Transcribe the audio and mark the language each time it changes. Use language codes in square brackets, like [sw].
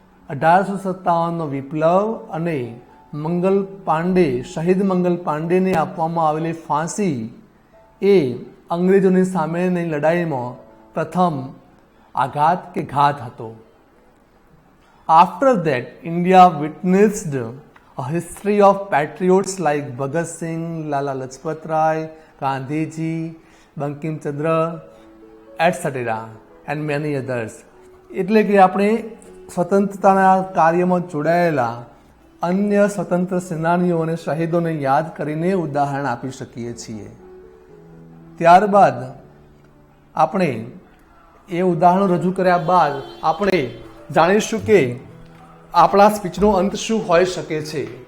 [gu] 1857નો વિપ્લવ અને મંગલ પાંડે, શહીદ મંગલ પાંડેને આપવામાં આવેલી ફાંસી એ અંગ્રેજોની સામેની લડાઈમાં પ્રથમ આઘાત કે ઘાત હતો. [en] After that, India witnessed a history of patriots like Bhagat Singh, Lala Lajpat Rai, Gandhiji, Bankim Chandra, etc. and many others. [gu] એટલે કે આપણે સ્વતંત્રતાના કાર્યમાં જોડાયેલા અન્ય સ્વતંત્ર સેનાનીઓ અને શહીદોને યાદ કરીને ઉદાહરણ આપી શકીએ છીએ. ત્યારબાદ આપણે એ ઉદાહરણો રજૂ કર્યા બાદ આપણે જાણીશું કે આપણા સ્પીચનો અંત શું હોઈ શકે છે.